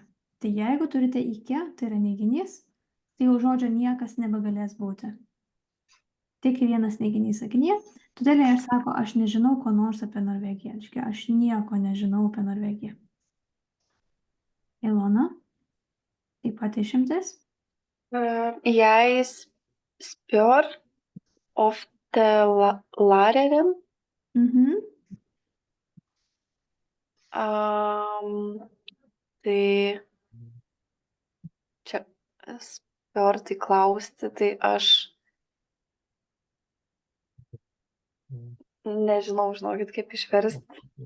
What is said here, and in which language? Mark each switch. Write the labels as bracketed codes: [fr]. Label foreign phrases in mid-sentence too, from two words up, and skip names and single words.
[lt] Tai jeigu turite ikke, tai yra neiginys, tai jau žodžio niekas nebegalės būti. Tik vienas neiginys sakinyje. Todėl jie ir sako, aš nežinau ko nors apie Norvegiją. Aš nieko nežinau apie Norvegiją. Ilona, taip pat išimtis. [no] Jeg spør ofte læreren. [lt] Tai čia spør tai klausti, tai aš nežinau, žinokit, kaip išversti.